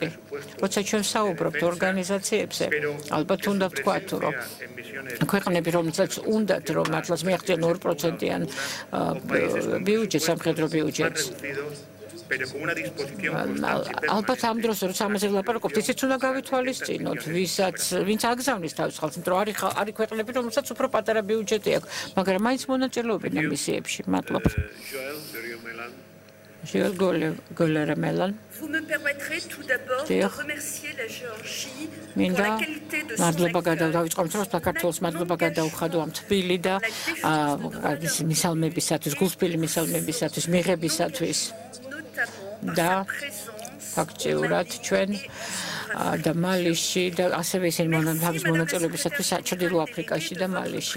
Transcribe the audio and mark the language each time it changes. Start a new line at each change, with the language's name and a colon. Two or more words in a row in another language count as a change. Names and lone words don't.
Georgian: როცა ჩვენ საუბრობთ ორგანიზაციებზე, ალბათ უნდა ვთქვათ, რომ ქვეყნები, რომელსაც უნდათ რომ მართლაც მიაღწიონ 2%-იან ბიუჯეტს, სამხედრო ბიუჯეტს. ალბათ ამ დროს როცა ამაზე ვლაპარაკობთ, ისიც უნდა გავითვალისწინოთ, ვინც აგზავნის თავის ხალხს, იმიტომ რომ არის ქვეყნები, რომელსაც უფრო პატარა ბიუჯეტი აქვს, მაგრამ მაინც მონაწილეობენ ამ მისიებში. მადლობა. Joël Goller-Mellan.
French: Vous me permettrez tout d'abord de remercier la Géorgie pour la qualité de son
Georgian: და ფაქტიურად ჩვენ და მალიში და ასევე ისინი თავის მონაწილეობისათვის ჩრდილო აფრიკაში და მალიში.